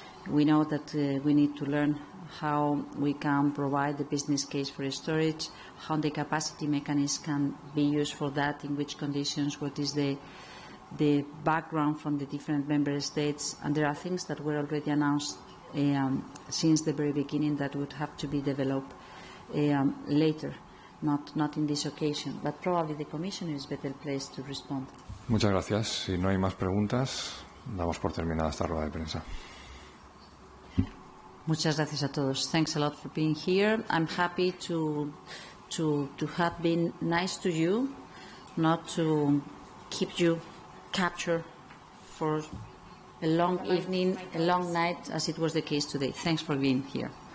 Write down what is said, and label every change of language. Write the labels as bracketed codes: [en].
[en] We know that we need to learn how we can provide the business case for storage, how the capacity mechanism can be used for that, in which conditions, what is the background from the different member states, and there are things that were already announced since the very beginning that would have to be developed later, not in this occasion, but probably the Commissioner is better placed to respond. [es] Muchas gracias. Si no hay más preguntas, damos por terminada esta rueda de prensa. Muchas gracias a todos. [en] Thanks a lot for being here. I'm happy to have been nice to you, not to keep you captured for a long evening, a long night, as it was the case today. Thanks for being here.